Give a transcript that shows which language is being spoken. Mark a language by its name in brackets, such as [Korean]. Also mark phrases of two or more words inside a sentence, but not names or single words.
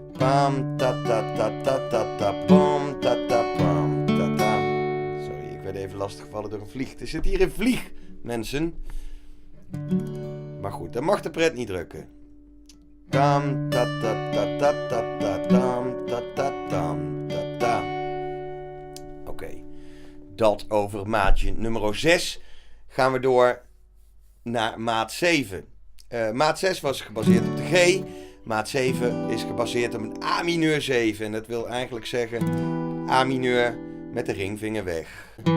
[Dutch] Tam, ta, ta, ta, ta, ta, ta, pam, ta, ta, pam, ta, ta. Sorry, ik werd even lastiggevallen door een vlieg. Er zit hier een vlieg, mensen. Maar goed, dan mag de pret niet drukken. Tam, ta, ta, ta, ta, ta, ta, tam, ta, ta, tam, ta, ta. Oké, dat over maatje nummer 6. Gaan we door naar maat 7. Maat 6 was gebaseerd op de G. Maat 7 is gebaseerd op een A mineur 7. En dat wil eigenlijk zeggen A mineur met de ringvinger weg.